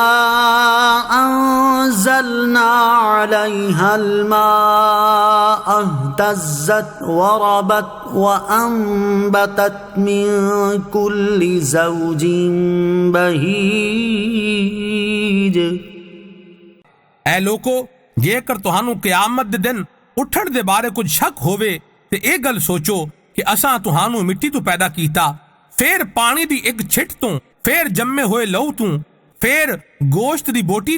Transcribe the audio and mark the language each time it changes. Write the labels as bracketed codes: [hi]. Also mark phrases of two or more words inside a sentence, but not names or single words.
[ar] أنزلنا عليها الماء اهتزت وربت وأنبتت من كل زوج بهيج। [pa] ਐ ਲੋਕੋ ਜੇਕਰ ਤੁਹਾਨੂੰ ਕ਼ਯਾਮਤ ਦੇ ਦਿਨ ਉੱਠਣ ਦੇ ਬਾਰੇ ਕੁਝ ਸ਼ੱਕ ਹੋਵੇ ਤੇ ਏ ਗੱਲ ਸੋਚੋ ਕਿ ਅਸਾਂ ਤੁਹਾਨੂੰ ਮਿੱਟੀ ਤੋ ਪੈਦਾ ਕੀਤਾ, ਫਿਰ ਪਾਣੀ ਦੀ ਇੱਕ ਛਿੱਟ ਤੂ, ਫਿਰ ਜੰਮੇ ਹੋਏ ਲਹੂ ਤੂ, ਫਿਰ ਗੋਸ਼ਤ ਦੀ ਬੋਟੀ